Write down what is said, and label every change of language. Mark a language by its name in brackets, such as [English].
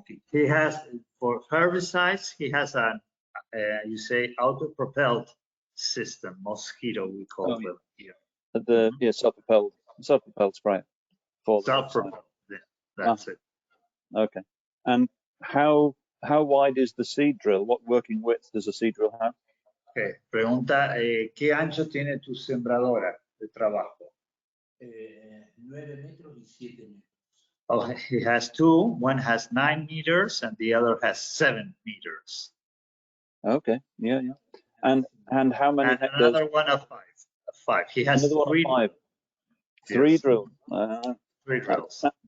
[English] He has, for herbicides, he has an, you say, auto-propelled system, mosquito we call them here. Yeah, self-propelled sprayer. Self-propelled, that's it. Okay. And how wide is the seed drill? What working width does a seed drill have? Okay. [Spanish] Pregunta, ¿qué ancho tiene tu sembradora de trabajo? 9 metros y 7 metros. [English] Oh, he has two. One has 9 meters and the other has 7 meters. Okay. Yeah. And how many and hectares? Another one of 5. 5. He has another 3. One of 5. Yes. 3 drills. 3 drills.